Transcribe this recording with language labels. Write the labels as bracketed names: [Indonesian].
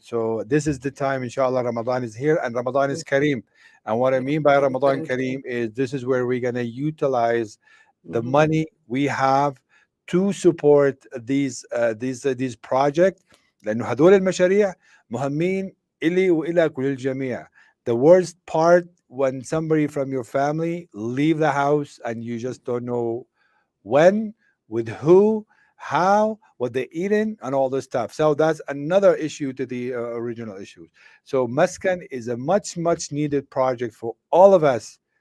[English] So this is the time, inshallah, Ramadan is here and Ramadan is Kareem. And what I Yeah. mean by Ramadan Thank you. Kareem is this is where we're going to utilize the Mhm. money we have to support these projects. [Arabic] لانه هدول المشاريع مهمين إلي وإلى كل الجميع. [English] The worst part when somebody from your family leave the house and you just don't know when, with who, how, what they eating, and all this stuff. So that's another issue to the original issue. So Maskan is a much needed project for all of us.